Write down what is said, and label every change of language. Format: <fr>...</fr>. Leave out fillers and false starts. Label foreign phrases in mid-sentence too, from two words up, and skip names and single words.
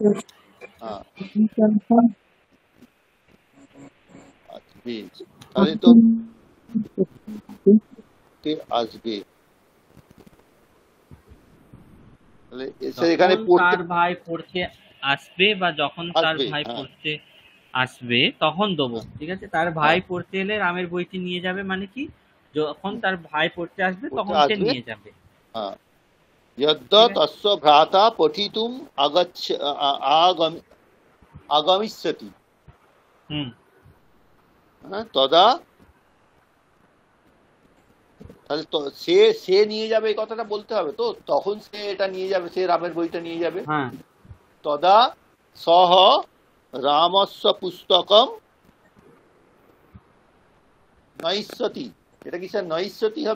<bn>হ্যাঁ, আচ্ছা বেশ, তাহলে তো কে আসবে, তাহলে এসে এখানে যখন পড়তে তার ভাই পড়তে আসবে বা যখন তার আসবে। ভাই হ্যাঁ, পড়তে আসবে তখন দেবো। হ্যাঁ, ঠিক আছে, তার ভাই হ্যাঁ, পড়তে এলে রামের বইটি নিয়ে যাবে, মানে কি যখন তার ভাই পড়তে আসবে পড়তে তখন সে আসবে। নিয়ে যাবে। হ্যাঁ, यद् ঠিক আছে।</bn> <sa>तस्य भ्राता पठितुम् आगमिष्यति,</sa> <bn>হুম। হ্যাঁ, তদা, তাহলে তো সে সে নিয়ে যাবে, এই কথাটা বলতে হবে তো, তখন সে এটা নিয়ে যাবে, সে রামের বইটা নিয়ে যাবে। হ্যাঁ,</bn> <sa>তদা সহ রামস্য পুস্তকম নৈষ্যতি,</sa> <bn>এটা কি স্যার নৈষ্যতি হবে?</bn>